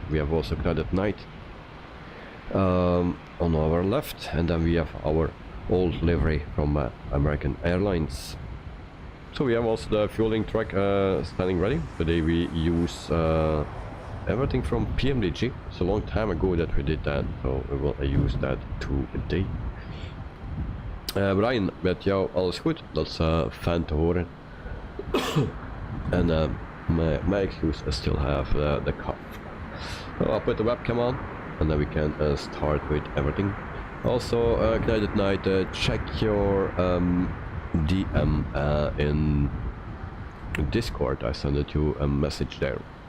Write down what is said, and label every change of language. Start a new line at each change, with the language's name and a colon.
English: We have also Credit Night on our left, and then we have our old livery from American Airlines. So we have also the fueling truck standing ready. Today we use everything from Pmdg. It's a long time ago that we did that, so we will use that today.
Dutch: Brian, met jou alles goed? Dat is fijn te horen.
English: And my excuse, I still have the cough. So I'll put the webcam on, and then we can start with everything. Also, Credit Night, check your DM in Discord. I sent you a message there.